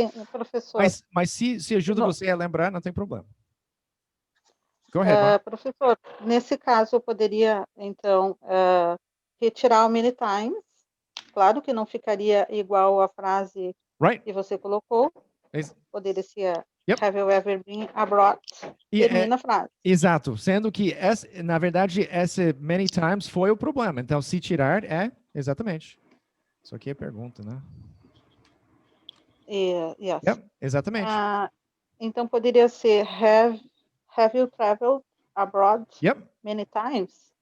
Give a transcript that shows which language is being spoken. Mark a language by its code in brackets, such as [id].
[pt] Professor. Mas se ajuda você a lembrar, não tem problema. [en] Go ahead, [pt] professor, nesse caso, eu poderia, então, retirar o [en] many times. [pt] Claro que não ficaria igual a frase que você colocou. Poderia ser [en] have you ever been abroad? [pt] Termina a frase. Exato. Sendo que, na verdade, esse many times foi o problema. Então, se tirar, exatamente. Isso aqui é pergunta, né? [en] Yes. [pt] Exatamente. Então, poderia ser [en] have you traveled abroad many times?